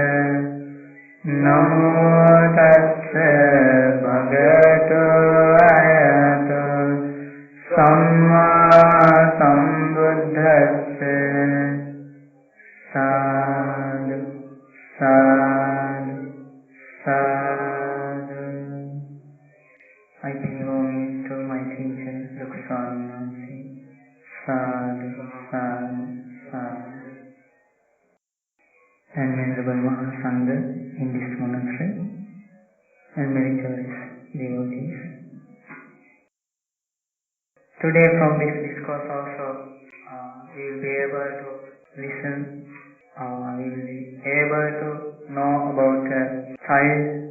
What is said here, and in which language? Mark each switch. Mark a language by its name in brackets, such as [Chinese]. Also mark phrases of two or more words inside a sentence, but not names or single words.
[Pali] Namo tassa bhagavato arahato sammāsambuddhassa. Sadhu, sadhu, sadhu. [English] I pay homage to my teacher, Lokavidū. [Pali] Sadhu, sadhu, sadhu. [English] And Venerable Mahasangha in this monastery, and meritorious devotees. Today from this discourse also, we will be able to listen, we will be able to know about child.